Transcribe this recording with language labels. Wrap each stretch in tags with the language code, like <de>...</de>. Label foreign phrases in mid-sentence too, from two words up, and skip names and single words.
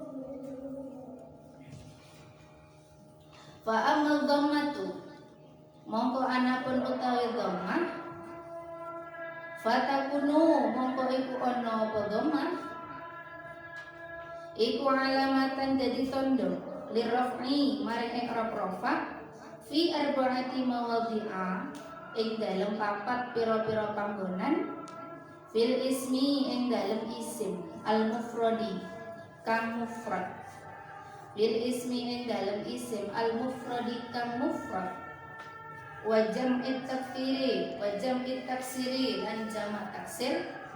<ar>فأما الضمة</ar> <jv>mongko anapun utawi dhammah, fatakunu mongko iku ana apa dhammah, iku alamatan dadi tondo lirraf'i maring i'rab rafa</jv> <ar>في أربعة مواضع</ar> <jv>ing dalem papat pira-pira panggonan,</jv> <ar>في الاسم</ar> <jv>ing dalem isim</jv> <ar>المفرد</ar> <jv>kang mufrad,</jv> <ar>في الاسم</ar> <jv>ing dalem isim</jv> <ar>المفرد</ar> <jv>kang mufrad,</jv> <ar>وجمع التكفير وجمع التكسير</ar> <jv>lan jamak taksir,</jv>